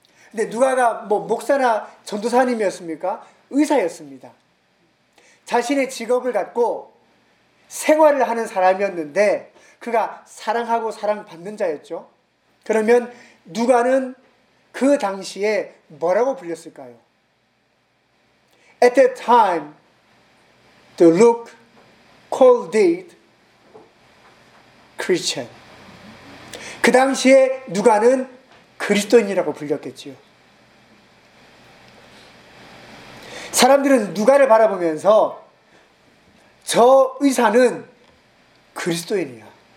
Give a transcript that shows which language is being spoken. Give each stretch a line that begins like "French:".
Korean: 근데 누가가 뭐 목사나 전도사님이었습니까? 의사였습니다. 자신의 직업을 갖고 생활을 하는 사람이었는데 그가 사랑하고 사랑받는 자였죠. 그러면 누가는 그 당시에 뭐라고 불렸을까요?
English: At that time, the Luke called it Christian.
Korean: 그 당시에 누가는 그리스도인이라고 불렸겠지요. 사람들은 누가를 바라보면서 저 의사는 그리스도인이야.